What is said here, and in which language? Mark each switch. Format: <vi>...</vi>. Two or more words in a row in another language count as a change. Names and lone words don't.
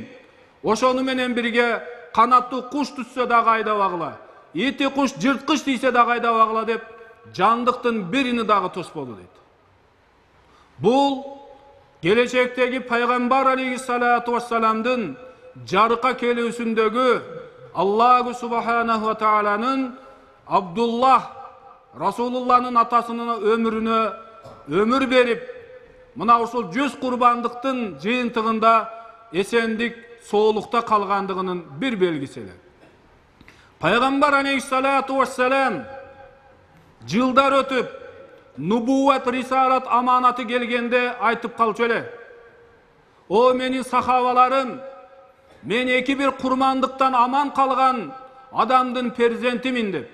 <ky>Ошону менен бирге канаттуу куш түшсө дагы айдабагыла, ити куш жырткыч тийсе дагы айдабагыла деп жандыктын бирини дагы тосподу дейт. Бул келечектеги пайгамбар</ky> <ar>عليه الصلاة والسلام</ar> <ky>жарыкка келүүсүндөгү</ky> <ar>الله سبحانه وتعالى</ar> <ky>Абдуллах Расулулланын атасынын өмүрүнө өмүр берип, мына ушул 100 курбандыктын жыйынтыгында эсендик, соолукта калгандыгынын бир белгиси эле. Пайгамбар</ky> <ar>عليه الصلاة والسلام</ar> <ky>жылдар өтүп, нубувват, рисалат аманаты келгенде айтып калчу эле: "О менин сахабаларым, мен эки бир курмандыктан аман калган адамдын перзентимин" деп.</ky>